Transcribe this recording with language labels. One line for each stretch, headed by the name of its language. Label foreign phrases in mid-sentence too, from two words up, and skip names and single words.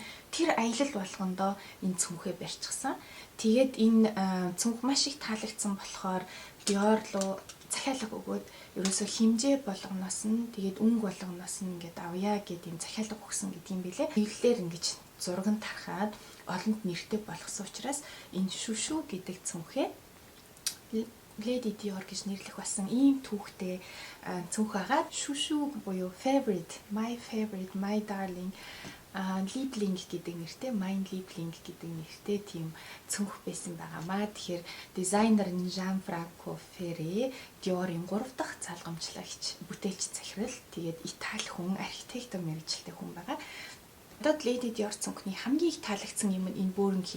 Mongolian: Тэр аялал болгондоо энэ цүнхээ барьчихсан. Тэгээд энэ цүнх маш их таалагдсан болохоор Dior руу захиалга өгөөд ерөөсөө хэмжээ болгоноос нь тэгээд өнгө болгоноос нь ингээд авъя гэдэг юм захиалга өгсөн гэдэг юм билээ. Биелэлээр ингэж зурган тархаад олонд нэртэй болгосон учраас энэ шүшүү гэдэг цүнхээ Lady Dior гэж нэрлэх болсон ийм түүхтэй цүнх байгаа. Шүшүү буюу favorite,
English: my darling,
Mongolian: Liebling гэдэг нэртэй, my Liebling гэдэг нэртэй тийм цүнх байсан байгаамаа. Тэгэхээр дизайнер нь Gianfranco Ferré, Dior-ийн 3 дахь залгамжлагч, бүтээлч захирал, тэгээд Итали хүн, архитектор мэргэжилтэй хүн байгаа. Одоо Lady Dior цүнхний хамгийн их таалагдсан юм нь энэ бөөрөнхий.